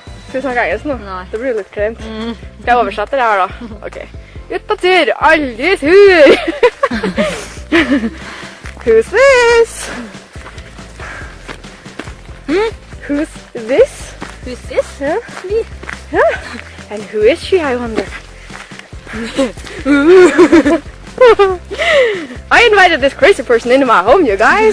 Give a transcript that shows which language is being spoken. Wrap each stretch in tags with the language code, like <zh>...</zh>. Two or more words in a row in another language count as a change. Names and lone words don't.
<no>Ska vi snakke engelsk nå? Nei. Det blir litt kleint. Skal jeg oversette det her da? Ok. Ut på tur, aldri tur!</no> <en>Who's this? Who's this? Who's this? Yeah. Me. Yeah. And who is she, I wonder? I invited this crazy person into my home, you guys.</en>